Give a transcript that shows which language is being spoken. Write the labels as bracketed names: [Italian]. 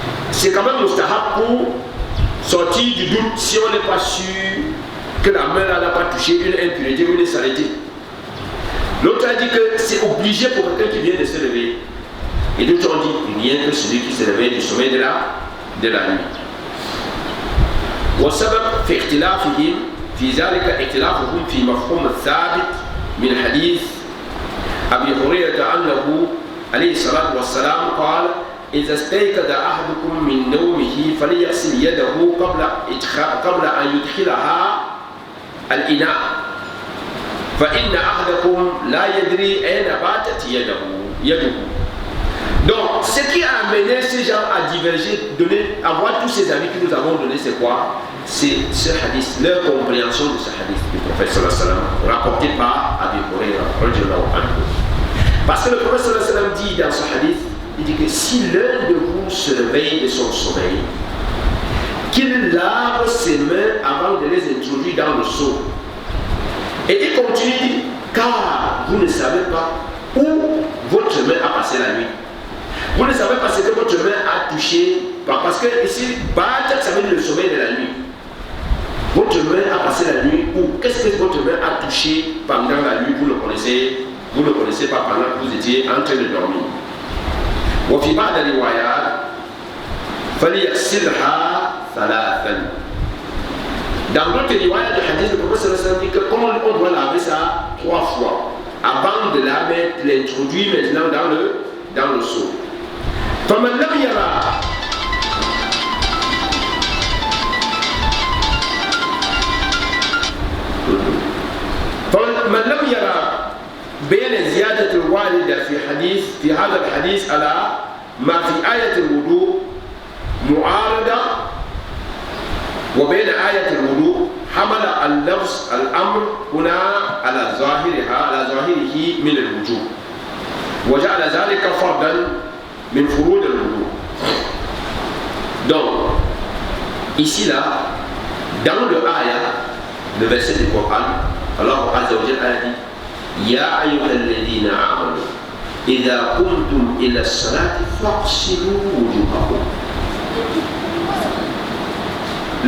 [French] C'est quand même mustahab pour sortir du doute si on n'est pas sûr que la main n'a pas touché une impureté ou une saleté. L'autre a dit que c'est obligé pour quelqu'un qui vient de se réveiller. Et d'autres ont dit rien que celui qui se réveille du sommeil de la nuit. [Arabic] والسبب في اختلافهم في ذلك اختلافهم في مفهوم الثابت من حديث أبي هريرة أنه عليه الصلاة والسلام قال إذا استيقظ أحدكم من نومه فليغسل يده قبل أن يدخلها الإناء فإن أحدكم لا يدري أين باتت يده. [French] Donc, ce qui a amené ces gens à diverger, avoir tous ces avis que nous avons donnés, c'est quoi? C'est ce hadith, leur compréhension de ce hadith du prophète sallallahu alayhi wa sallam, rapporté par Abi Huraira. Parce que le prophète sallallahu alayhi wa sallam dit dans ce hadith, il dit que si l'un de vous se réveille de son sommeil, qu'il lave ses mains avant de les introduire dans le seau. Et il continue, car vous ne savez pas où votre main a passé la nuit. Vous ne savez pas ce que votre main a touché, parce que ici, ça veut dire le sommeil de la nuit. Votre main a passé la nuit où? Qu'est-ce que votre main a touché pendant la nuit? Vous ne connaissez pas pendant que vous étiez en train de dormir. [Arabic] وفي بعض الروايات فليغسلها ثلاثا. [French] Dans d'autres riwayat du hadith, le prophète sallallahu alayhi wa sallam dit que comment on doit laver ça 3 fois avant de l'introduire maintenant dans le seau. [Arabic] فمن لم يرى بين زيادة الواردة في هذا الحديث على ما في آية الوضوء معارضة وبين آية الوضوء حمل اللفظ الأمر هنا على ظاهره من الوجوب وجعل ذلك فرضا من فروض الوضوء. [French] Donc, ici là, dans le ayah, le verset du Coran, Allah Azza wa Jalla a dit [Arabic] يا أيها الذين آمنوا إذا قمتم إلى الصلاة فاغسلوا وجوهكم.